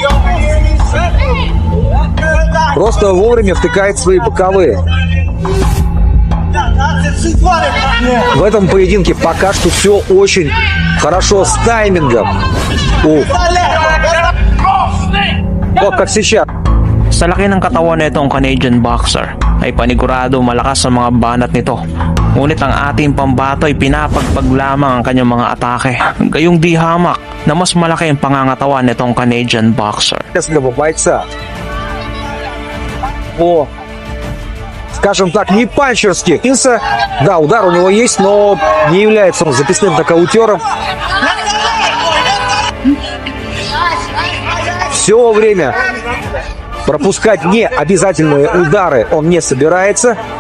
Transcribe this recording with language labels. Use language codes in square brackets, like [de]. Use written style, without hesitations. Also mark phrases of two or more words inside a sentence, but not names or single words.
[ru] Просто вовремя втыкает свои боковые. В этом поединке пока что все очень хорошо с таймингом. Вот как сейчас. [tl] Sa laki ng katawan nitong [en] Canadian boxer [tl] ay panigurado malakas sa mga banat nito. Ngunit ang ating pambato ay pinapagpag lamang ang kanyang mga atake. Gayong di hamak na mas malaki ang pangangatawan nitong [en] Canadian boxer. [ru] Местного бойца. О, скажем так, не панчерский. Да, удар у него есть, но не является он записным нокаутером. Все время пропускать не обязательные удары он не собирается.